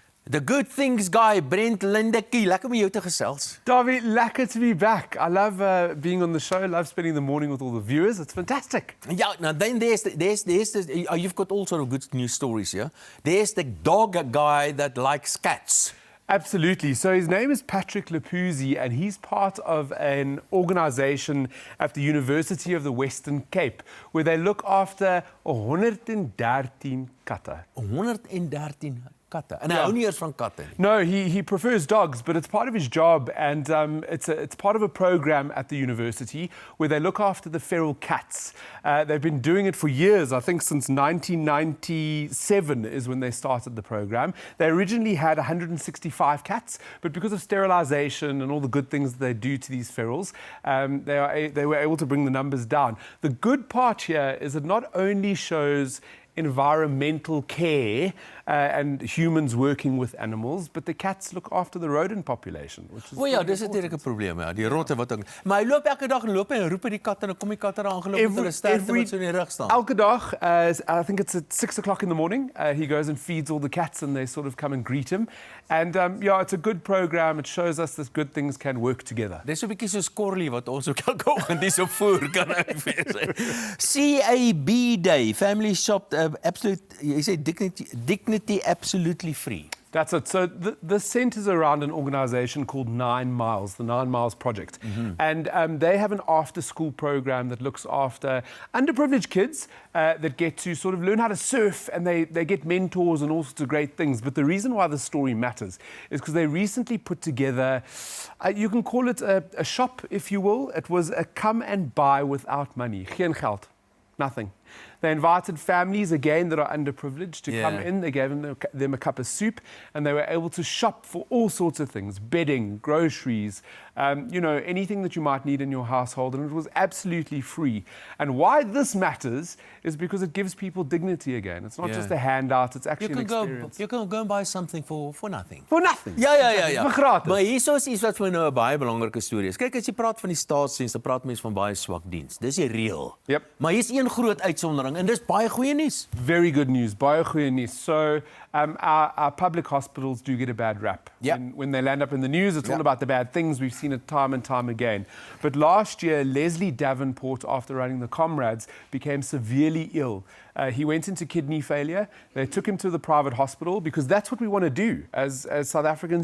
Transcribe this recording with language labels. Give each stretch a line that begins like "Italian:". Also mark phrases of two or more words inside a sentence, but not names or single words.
English: The Good Things Guy,
Afrikaans: Brent Lindekie. Lekker om jou te gesels.
English: Davy, lekker to be back. I love being on the show. I love spending the morning with all the viewers. It's fantastic. Yeah, now then there's you've got all sort of good news stories here. There's the dog guy that likes cats. Absolutely. So his name is Patrick Lapuzzi, and he's part of an organisation at the University of the Western Cape where they look after 113 katte.
Afrikaans: 113 katte. En hy hou nie eers van katte.
English: No, he prefers dogs, but it's part of his job, and it's part of a program at the university where they look after the feral cats. They've been doing it for years. I think since 1997 is when they started the program. They originally had 165 cats, but because of sterilisation and all the good things that they do to these ferals, they were able to bring the numbers down. The good part here is it not only shows environmental care and humans working with animals, but the cats look after the rodent population, which is
Afrikaans: ja, dis natuurlik 'n probleem, ja, die rotte wat ook. Maar hy loop elke dag en loop en roep by die katte en dan kom die katte daar aangeloop met hulle sterte wat so in die rug staan. Elke dag,
English: I think it's at 6 o'clock in the morning, he goes and feeds all the cats and they sort of come and greet him. And yeah, it's a good program. It shows us that good things can work together.
Afrikaans: Dis so 'n bietjie soos Corley wat ons ook elke oggend hier so voer kan ek wees.
English: CAB Day, Family Shop, absolute,
Afrikaans: jy sê
English: dignity absolutely free. That's it. So this centres around an organisation called 9 Miles, the 9 Miles Project. And they have an after-school program that looks after underprivileged kids that get to sort of learn how to surf, and they get mentors and all sorts of great things. But the reason why this story matters is because they recently put together, you can call it a shop, if you will. It was a come and buy without money.
Afrikaans: Geen geld.
English: Nothing. They invited families, again, that are underprivileged to come in. They gave them a cup of soup, and they were able to shop for all sorts of things, bedding, groceries, anything that you might need in your household, and it was absolutely free. And why this matters is because it gives people dignity again. It's not just a handout, it's actually an experience. You can go and buy something for nothing. For nothing?
Afrikaans: Ja. Maar gratis. Maar hierso is iets wat vir my nou 'n baie belangrike storie is. Kyk, as jy praat van die staatsdiens, dan praat mense van baie swak diens. Dis die reël. Yep. Maar hier's een groot uitsondering en dis baie goeie nuus.
English: Very good news,
Afrikaans: baie goeie nuus.
English: So our public hospitals do get a bad rap. When they land up in the news, it's all about the bad things. We've seen it time and time again. But last year, Leslie Davenport, after running the Comrades, became severely ill. He went into kidney failure. They took him to the private hospital because that's what we want to do as South Africans.